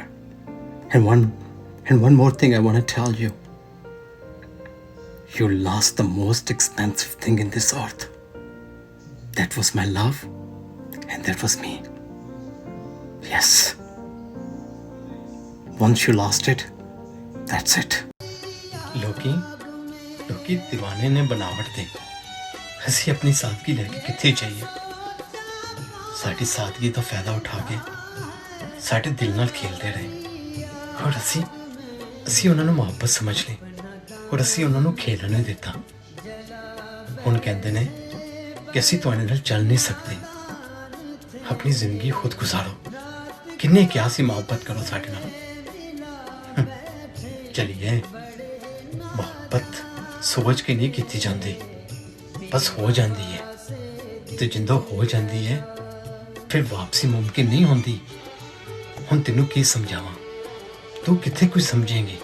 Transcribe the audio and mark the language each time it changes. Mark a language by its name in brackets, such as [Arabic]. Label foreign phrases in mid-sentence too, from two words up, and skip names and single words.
[English] And one more thing I want to tell you. You lost the most expensive thing in this earth. That was my love, and that was me. Yes. Once you lost it, that's it. [Punjabi] ਲੋਕੀ ਦੀਵਾਨੇ ਨੇ ਬਣਾਵਟ ਦੇ। ਅਸੀਂ ਅਪਣੀ ਸਾਦਗੀ ਲੇਕੇ ਕਿੱਥੇ ਚਾਹੀਏ। ਸਾਡੀ ਸਾਦਗੀ ਦਾ ਫਾਇਦਾ ਉਠਾ ਕੇ ਸਾਡੇ ਦਿਲ ਨਾਲ ਖੇਲਦੇ ਰਹੇ। और ਅਸੀਂ ਉਹਨਾਂ ਨੂੰ ਮੁਹੱਬਤ ਸਮਝ ਲਈ, और ਅਸੀਂ ਉਹਨਾਂ ਨੂੰ ਖੇਲਣ ਨਹੀਂ ਦਿੱਤਾ। ਹੁਣ ਕਹਿੰਦੇ ਨੇ ਕਿ ਅਸੀਂ ਤੁਹਾਡੇ ਨਾਲ ਚੱਲ ਨਹੀਂ ਸਕਦੇ, ਆਪਣੀ ਜ਼ਿੰਦਗੀ ਖੁਦ ਗੁਜ਼ਾਰੋ। ਕਿੰਨੇ ਕਿਹਾ ਸੀ ਮੁਹੱਬਤ ਕਰੋ ਸਾਡੇ ਨਾਲ। [Urdu] چلیے، محبت سوچ کے نہیں کی جاتی، بس ہو جاتی ہے. تو جندو ہو جاتی ہے پھر واپسی ممکن نہیں ہوتی. [Punjabi] ਹੁਣ ਤੈਨੂੰ ਕੀ ਸਮਝਾਵਾਂ, ਤੂੰ ਕਿੱਥੇ ਕੁਛ ਸਮਝੇਂਗੀ।